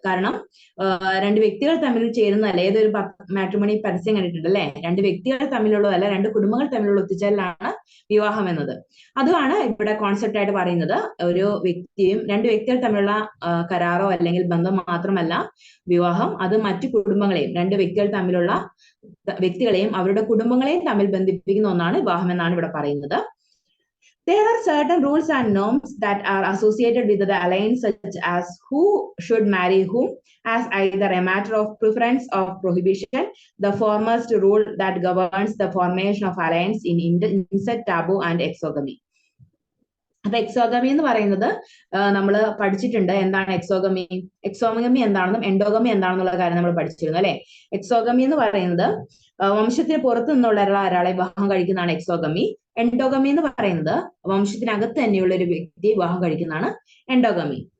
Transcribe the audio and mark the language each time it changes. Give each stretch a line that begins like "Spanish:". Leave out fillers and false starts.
Malayalam: കാരണം രണ്ട് വ്യക്തികൾ തമ്മിൽ ചേരുന്നതല്ല, ഏതൊരു മാട്രിമോണി പരസ്യം കണ്ടിട്ടുണ്ട് അല്ലെ, രണ്ട് വ്യക്തികൾ തമ്മിലുള്ളതല്ല, രണ്ട് കുടുംബങ്ങൾ തമ്മിലുള്ള ഒത്തുചേരലാണ് വിവാഹം എന്നത്. അതുമാണ് ഇവിടെ കോൺസെപ്റ്റ് ആയിട്ട് പറയുന്നത്. ഒരു വ്യക്തിയും രണ്ട് വ്യക്തികൾ തമ്മിലുള്ള കരാറോ അല്ലെങ്കിൽ ബന്ധം മാത്രമല്ല വിവാഹം, അത് മറ്റു കുടുംബങ്ങളെയും രണ്ട് വ്യക്തികൾ തമ്മിലുള്ള വ്യക്തികളെയും അവരുടെ കുടുംബങ്ങളെയും തമ്മിൽ ബന്ധിപ്പിക്കുന്ന ഒന്നാണ് വിവാഹം എന്നാണ് ഇവിടെ പറയുന്നത്.
English: There are certain rules and norms that are associated with the alliance, such as who should marry whom, as either a matter of preference or prohibition. The foremost rule that governs the formation of alliance in incest, taboo, and exogamy.
Malayalam: അപ്പൊ exogamy എന്ന് പറയുന്നത് നമ്മൾ പഠിച്ചിട്ടുണ്ട്. എന്താണ് exogamy? Exogamy എന്താണെന്നും endogamy എന്താണെന്നുള്ള കാര്യം നമ്മൾ പഠിച്ചിരുന്നു അല്ലെ. എക്സോഗമി എന്ന് പറയുന്നത് വംശത്തിന് പുറത്തു നിന്നുള്ള ഒരാളെ വിവാഹം കഴിക്കുന്നതാണ് എക്സോഗമി. എൻഡോഗമി എന്ന് പറയുന്നത് വംശത്തിനകത്ത് തന്നെയുള്ള ഒരു വ്യക്തി വിവാഹം കഴിക്കുന്നതാണ് എൻഡോഗമി.